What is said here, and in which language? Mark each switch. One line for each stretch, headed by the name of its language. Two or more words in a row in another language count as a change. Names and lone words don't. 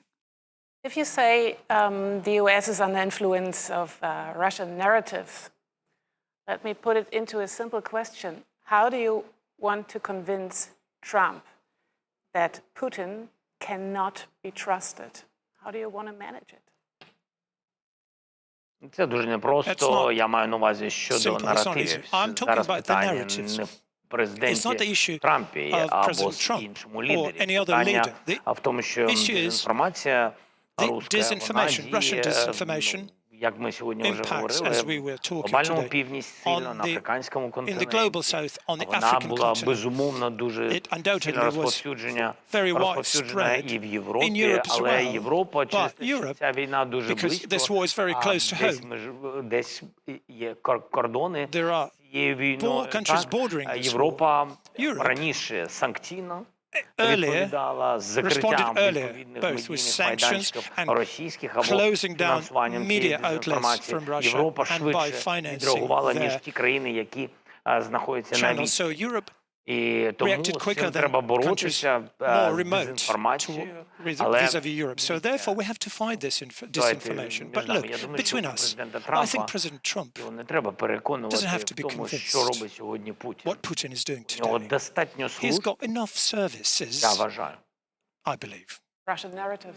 English: If you say the US is under influence of Russian narratives, let me put it into a simple question. How do you want to convince Trump that Putin cannot be trusted? How do you want to manage it?
Ukrainian: Це дуже непросто. Я маю на увазі щодо наративів. Зараз питання не в президенті Трампі або іншому лідері. Питання в тому, що дезінформація
English: Russian disinformation
Ukrainian: як ми сьогодні вже говорили, в глобальному півдні сильно, на африканському континенті. Вона була, безумовно, дуже сильно розповсюджена і в Європі, але Європа, через ця війна дуже близько, десь є кордони
English: countries bordering this war. Europe responded earlier, both with sanctions and closing down media outlets from Russia and by financing their channels. So Europe reacted quicker than countries more remote vis-à-vis Europe. So therefore, we have to fight this disinformation. But look, between us, I think President Trump doesn't have to be convinced what Putin is doing today. He's got enough services, I believe. Russian narratives.